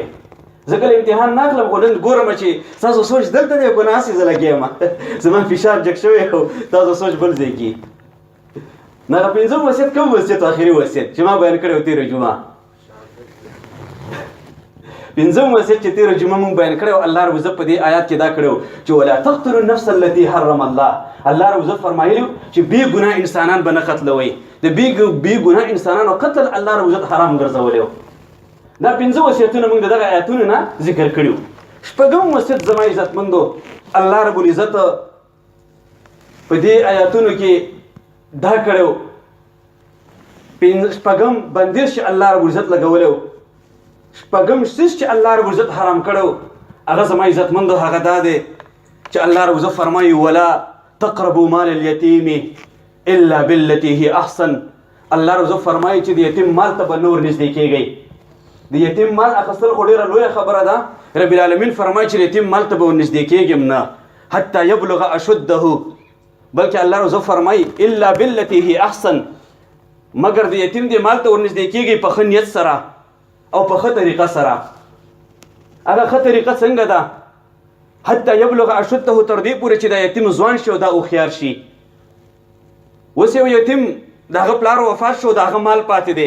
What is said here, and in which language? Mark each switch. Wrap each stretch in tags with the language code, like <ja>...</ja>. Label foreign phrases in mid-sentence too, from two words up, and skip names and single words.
<ps>زه کله امتحان نه اخلم خو نن ګورم چې ستاسو سوچ دلته دی که نه هسې زه لګیا یم زما فشار جګ شوی او تاسو سوچ بل ځای کې. نو هغه پنځم وصیت کوم وصیت اخري وصیت چې ما بیان کړی و تېره جمعه. پنځم وصیت چې تېره جمعه مونږ بیان کړی و الله رب عزت په دې آیات کې دا کړی و چې</ps> <ar>ولا تقتلوا النفس التي حرم الله.</ar> <ps>الله رب عزت فرمایلی چې بې ګناه انسانان به نه قتلوئ. د بې ګناه انسانانو قتل الله رب عزت حرام ګرځولی و. دا 5 وصیتونه موږ دغه آیاتونو نه ذکر کړي وو. شپږم وصیت زما عزتمندو الله رب العزت په دې آیاتونو کې دا کړی و. شپږم بندیز چې الله رب العزت لګولی و، شپږم شیز چې الله رب العزت حرام کړی و، هغه زما عزتمندو هغه دا دی چې الله رب العزت فرمایي</ps> <ar>ولا تقربوا مال اليتيم الا بالتي هي احسن.</ar> <ps>الله رب العزت فرمایي چې د یتیم مال ته به نور نږدې کېږئ. د یتیم مال اخیستل خو ډېره لویه خبره ده. رب العالمین فرمایي چې د یتیم مال ته به ورنږدې کېږم نه</ps> <ar>حتی یبلغ اشده،</ar> <ps>بلکې الله رب العزت فرمایي</ps> <ar>الا بالتي هي احسن،</ar> <ps>مګر د یتیم دې مال ته ورنږدې کېږئ په ښه نیت سره او په ښه طریقه سره. هغه ښه طریقه څنګه ده؟</ps> <ar>حتی یبلغ اشده،</ar> <ps>تر دې پورې چې دا یتیم ځوان شي او دا هوښیار شي. اوس یو یتیم د هغه پلار وفات شو، د هغه مال پاتې دی.</ps>